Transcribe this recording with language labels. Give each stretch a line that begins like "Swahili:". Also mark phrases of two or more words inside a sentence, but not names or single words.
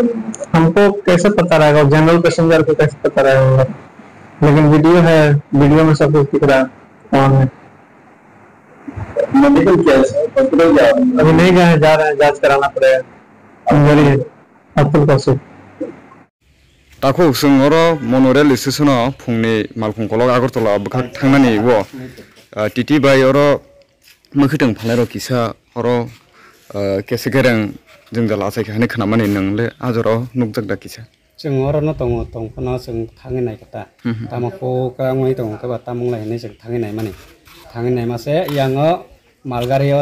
Hindi: हमको कैसे पता रहेगा
English: general passenger
Hindi: को कैसे पता रहेगा लेकिन वीडियो में सब कुछ दिख रहा है कौन है मेडिकल क्या है सर अभी नहीं गए जा रहे हैं जांच कराना पड़ेगा इंजरी है अब्दुल कौशिक
Bodo: ताको जोंरो मनरेल स्टेशनाव फुंनि मालफुंखलक आगरतला बखा थांनानै वो टिटि बाय अरो मखिदों फालारो किसा अरो केसे गेरें जों दा लासायखा हाने खोनामानै नोंले आजरो नुकजाक दा किसा जों अरनो दंफाना जों थांनाय खोथा तामाखौ गाङै दं का तामुंलायनाय जों थांनाय मासे याङो मालगारियाव